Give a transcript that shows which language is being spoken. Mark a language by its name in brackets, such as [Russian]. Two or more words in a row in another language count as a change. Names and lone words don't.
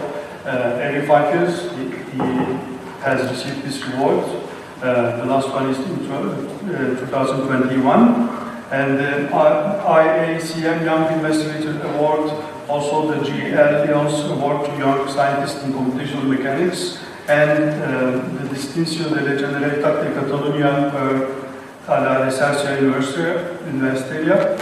[English] Every 5 years he has received this award. The last one is in 2021. And the IACM Young Investigator Award, also the GL Leons Award to Young Scientists in Computational Mechanics, and the Distinción de la Generalitat de Catalunya a la Recerca Universitaria.